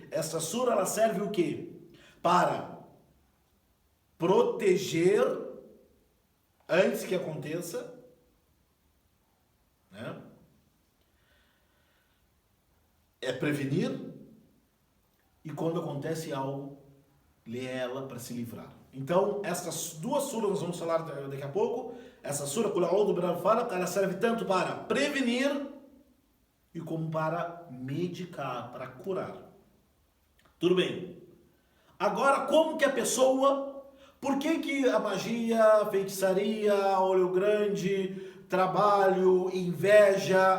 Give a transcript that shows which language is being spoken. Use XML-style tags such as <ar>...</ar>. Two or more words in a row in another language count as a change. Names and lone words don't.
<pt>Essa sura ela serve o quê? Para proteger antes que aconteça, né? É prevenir, e quando acontece algo, lê ela para se livrar. Então, essas duas suras nós vamos falar daqui a pouco. Essa sura,</pt> <ar>قل أعوذ برب الفلق,</ar> <pt>ela serve tanto para prevenir e como para medicar, para curar. Tudo bem. Agora, como que a pessoa... Por que a magia, a feitiçaria, olho grande, trabalho, inveja...</pt>